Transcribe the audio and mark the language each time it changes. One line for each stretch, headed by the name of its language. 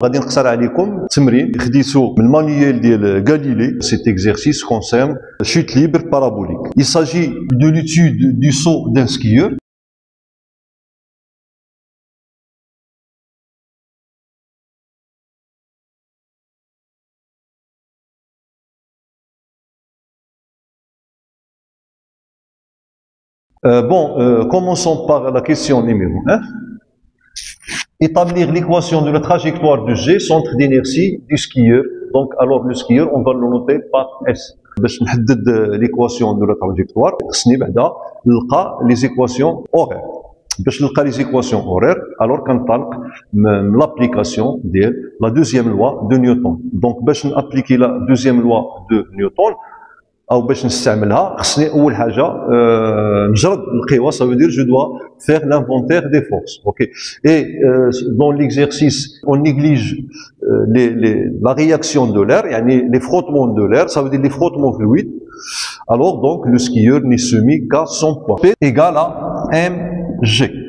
Arabic: غادي نقصر عليكم تمرين خديتو من المانيوال ديال غاليلي.
French: Cet exercice concerne chute libre parabolique. Il s'agit de l'étude du saut d'un skieur. Commençons par la question numéro 1. Établir l'équation de la trajectoire de G, centre d'inertie du skieur. Donc, alors le skieur, on va le noter par S.
Arabic: باش نحدد
French: l'équation de la trajectoire,
Arabic: خصني بعدا نلقى
French: les équations horaires.
Arabic: باش نلقى
French: les équations horaires, alors
Arabic: كنطلق من
French: l'application ديال la deuxième loi de Newton.
Arabic: Donc, باش نابليكي
French: la deuxième loi de Newton,
Arabic: او باش نستعملها خصني اول حاجه نجرد القوى.
French: ça veut dire je dois faire l'inventaire des forces. OK. Et dans l'exercice on néglige la réaction de l'air, يعني les frottements de l'air, ça veut dire les frottements fluides. Alors donc le skieur n'est soumis qu'à son poids. P égale à mg.